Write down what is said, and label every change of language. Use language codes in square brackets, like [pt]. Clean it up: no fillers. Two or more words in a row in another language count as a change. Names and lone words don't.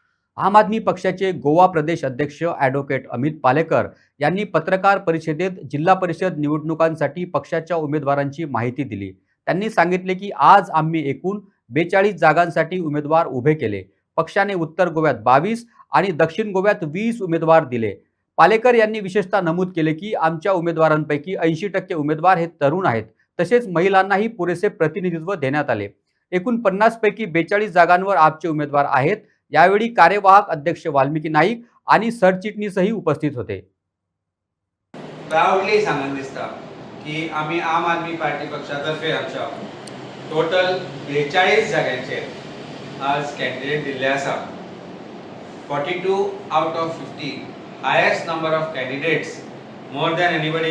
[mr] आम आदमी पक्षाचे गोवा प्रदेश अध्यक्ष ॲडव्होकेट अमित पालेकर यांनी पत्रकार परिषदेत जिल्हा परिषद निवडणुकांसाठी पक्षाच्या उमेदवारांची माहिती दिली. त्यांनी सांगितले की आज आम्ही एकूण 42 जागांसाठी उमेदवार उभे केले. पक्षाने उत्तर गोव्यात 22 आणि दक्षिण गोव्यात 20 उमेदवार दिले. पालेकर यांनी विशेषतः नमूद केले की आमच्या उमेदवारांपैकी 80% उमेदवार हे तरुण आहेत. तसेच महिलांनाही पुरेसे प्रतिनिधित्व देण्यात आले. एकूण 50 पैकी 42 जागांवर आपचे उमेदवार आहेत. यावेळी कार्यवाहक अध्यक्ष वाल्मिकी नाईक आणि सरचिटणीसही उपस्थित होते. [kok] प्राउडली सांगन दिसता की आम्ही आम आदमी पार्टी पक्षातर्फे आमच्या टोटल 42 जागांचेर आज कॅन्डिडेट दिल्ले आसा. [en] 42 out of 50 highest number of candidates, more than anybody.